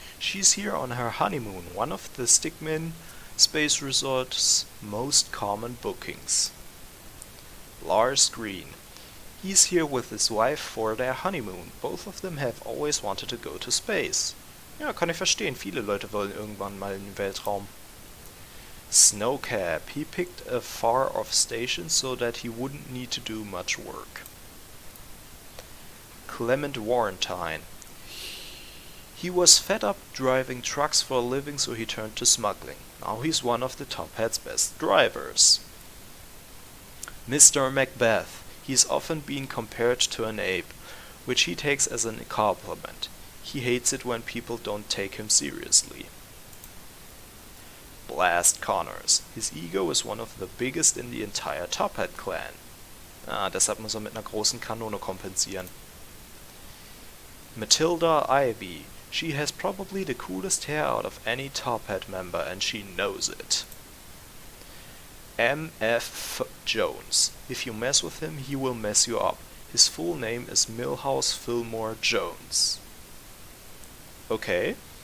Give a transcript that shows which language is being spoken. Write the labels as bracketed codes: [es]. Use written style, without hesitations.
[en] She's here on her honeymoon, one of the Stickmin Space Resort's most common bookings. Lars Green. He's here with his wife for their honeymoon. Both of them have always wanted to go to space. [de] Ja, kann ich verstehen. Viele Leute wollen irgendwann mal in den Weltraum. [en] Snowcap. He picked a far-off station so that he wouldn't need to do much work. Clement Warrentine. He was fed up driving trucks for a living, so he turned to smuggling. Now he's one of the Top Hat's best drivers. Mr. Macbeth. He's often been compared to an ape, which he takes as a compliment. He hates it when people don't take him seriously. Blast Connors. His ego is one of the biggest in the entire Top Hat clan. [de] Deshalb muss mit einer großen Kanone kompensieren. [en] Matilda Ivy. She has probably the coolest hair out of any Top Hat member, and she knows it. M.F. Jones. If you mess with him, he will mess you up. His full name is Milhouse Fillmore Jones. Okay.